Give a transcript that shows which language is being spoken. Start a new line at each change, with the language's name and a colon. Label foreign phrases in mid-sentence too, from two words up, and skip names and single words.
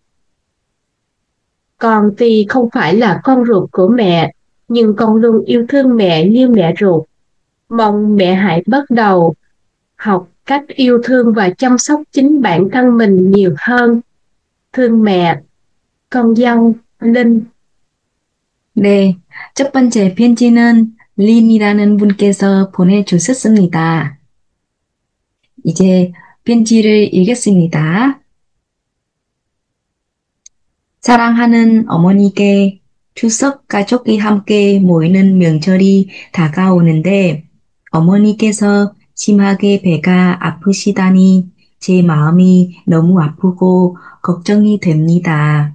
Vietnamese: Con tuy không phải là con ruột của mẹ, nhưng con luôn yêu thương mẹ như mẹ ruột. Mong mẹ hãy bắt đầu học cách yêu thương và chăm sóc chính bản thân mình nhiều hơn. Thương mẹ, con dâu Linh.
Korean: 네, 첫 번째 편지는 린이라는 분께서 보내주셨습니다. 이제 편지를 읽겠습니다. 사랑하는 어머니께 추석 가족이 함께 모이는 명절이 다가오는데 어머니께서 심하게 배가 아프시다니 제 마음이 너무 아프고 걱정이 됩니다.